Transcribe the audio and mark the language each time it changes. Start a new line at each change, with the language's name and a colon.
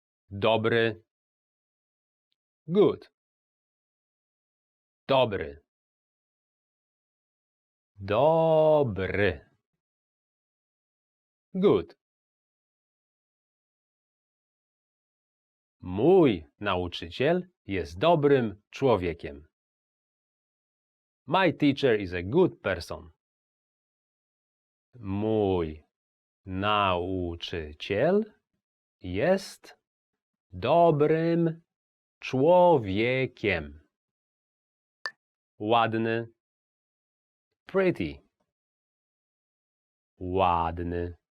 Polish: Dobry. Good. Dobry. Dobry.
English: Good.
Polish: Mój nauczyciel jest dobrym człowiekiem.
English: My teacher is a good person.
Polish: Mój nauczyciel jest dobrym człowiekiem. Ładny. Pretty. Ładny.